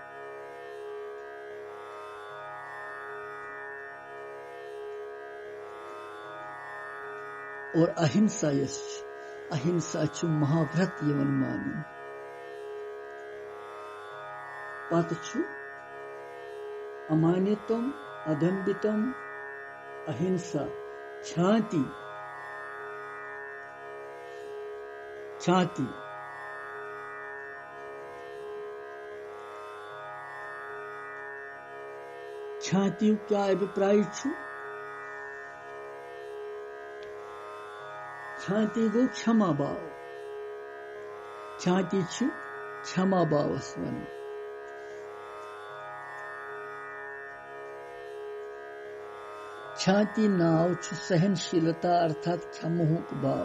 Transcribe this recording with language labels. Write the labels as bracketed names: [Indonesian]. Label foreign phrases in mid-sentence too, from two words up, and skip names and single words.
[Kashmiri] और अहिंसा महाव्रत यवन मानन। पत [Sanskrit] अमानितम अदम्बितम [Kashmiri] अहिंसा छाति क्या अभिप्राय छु? छाति गो क्षमा भाव। छाति छु क्षमा भावस वन। छाति नाव छु सहनशीलता अर्थात क्षमहुक भाव।